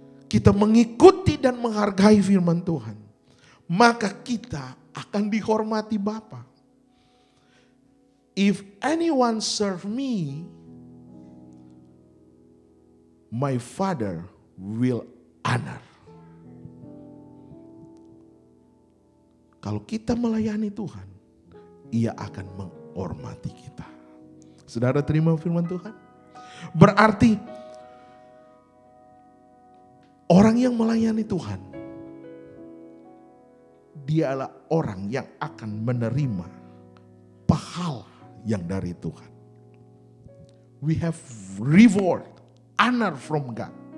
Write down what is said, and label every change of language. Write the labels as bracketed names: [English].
[Indonesian] Kita mengikuti dan menghargai firman Tuhan, maka kita akan dihormati Bapa. [English] If anyone serve me, my Father will honor. [Indonesian] Kalau kita melayani Tuhan, Ia akan menghormati kita. Saudara terima firman Tuhan? Berarti orang yang melayani Tuhan, dia adalah orang yang akan menerima pahala yang dari Tuhan. [English] We have reward, honor from God.